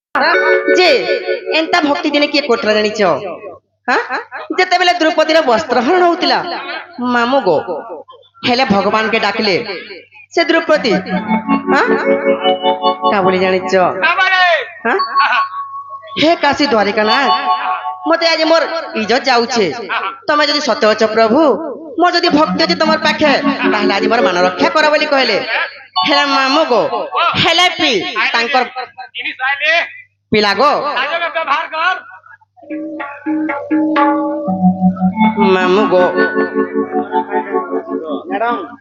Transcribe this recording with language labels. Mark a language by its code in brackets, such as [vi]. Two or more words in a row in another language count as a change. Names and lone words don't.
[or] ଯେ ଏନ୍ତା ଭକ୍ତି ଦିନେ କିଏ କରୁଥିଲା ଜାଣିଛ? ଯେତେବେଳେ ଦ୍ରୌପଦୀର ବସ୍ତ୍ରହରଣ ହଉଥିଲା ମାମୁ ଗୋ ହେଲେ ଭଗବାନ କେ ଡାକିଲେ ସେ ଦ୍ରୌପଦୀ କା ବୋଲି ଜାଣିଛ? ହେ କାଶୀ ଦ୍ୱାରିକାନାଥ ମତେ ଆଜ ମୋର ଇଜ୍ଜତ ଯାଉଛେ ତମେ ଯଦି ସତ୍ୟ ଅଛ ପ୍ରଭୁ ମୋର ଯଦି ଭକ୍ତି ଅଛି ତମର ପାଖେ ତାହଲେ ଆଜ ମୋର ମାନ ରକ୍ଷା କର ବୋଲି କହଲେ ହେଲା ମାମୁ ଗୋ ହେଲା ପି ତାଙ୍କର ପିଲା ଗୋ ମାମୁ ଗୋ ମ୍ୟାଡାମ